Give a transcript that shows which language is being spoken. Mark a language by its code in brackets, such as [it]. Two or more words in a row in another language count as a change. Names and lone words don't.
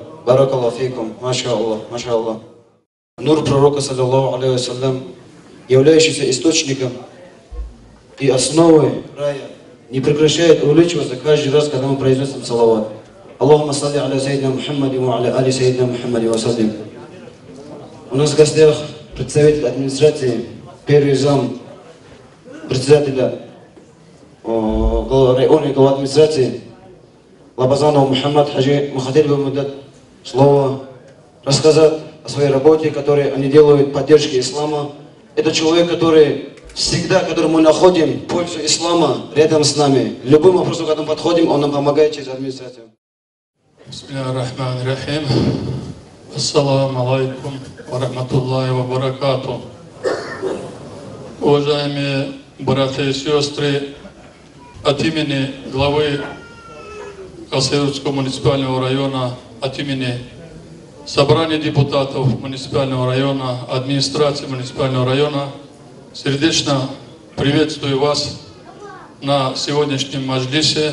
[ar] بارك الله فيكم. ما شاء الله، ما شاء الله. [ru] Нур пророка, [ar] صلى الله عليه وسلم, [ru] являющийся источником и основой рая, не прекращает увеличиваться каждый раз, когда мы произносим салават. [ar] اللهم صل على سيدنا محمد وعلى آل سيدنا محمد وسلم. [ru] У нас в гостях представитель администрации, первый зам председателя районной главы администрации Лабазанов Мухаммад Хаджи. Мы хотели бы ему дать слово, рассказать о своей работе, которую они делают в поддержке ислама. Это человек, который всегда, который мы находим пользу ислама рядом с нами. Любым вопросом, когда мы подходим, он нам помогает через администрацию. [ar] بسم الله الرحمن الرحيم. السلام عليكم ورحمة الله وبركاته. [ru] Уважаемые братья и сестры, от имени главы Хасавюртского муниципального района, от имени собрания депутатов муниципального района, администрации муниципального района, сердечно приветствую вас на сегодняшнем маджлисе.